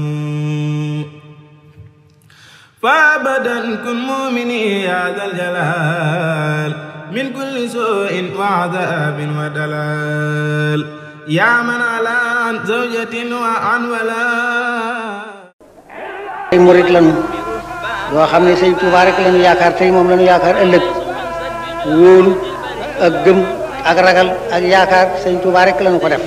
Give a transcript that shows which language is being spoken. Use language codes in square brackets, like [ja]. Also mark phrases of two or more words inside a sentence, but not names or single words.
[ar] فأبدا كن مؤمني يا ذا الجلال من كل سوء وعذاب ودلال يا من على عن زوجة وعن ولا [wo] ay murit lañu yoo xam ne Sëñ Tuubaa rek lañu yaakaar tey moom lañu yaakaar ëllëg wóolu ak gëm ak ragal ak yaakaar Sëñ Tuubaa rek lañu ko def